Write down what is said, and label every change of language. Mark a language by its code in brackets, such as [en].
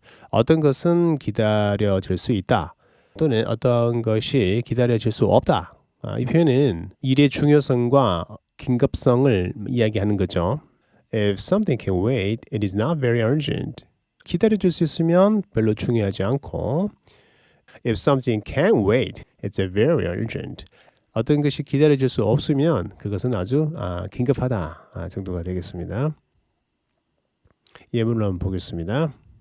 [ko] 어떤 것은 기다려질 수 있다. 또는 어떤 것이 기다려질 수 없다. 이 표현은 일의 중요성과 긴급성을 이야기하는 거죠. [en] If something can wait, it is not very urgent. [ko] 기다려줄 수 있으면 별로 중요하지 않고 [en] If something can wait, it's very urgent. [ko] 어떤 것이 기다려줄 수 없으면 그것은 아주 긴급하다 정도가 되겠습니다. 예문을 한번 보겠습니다.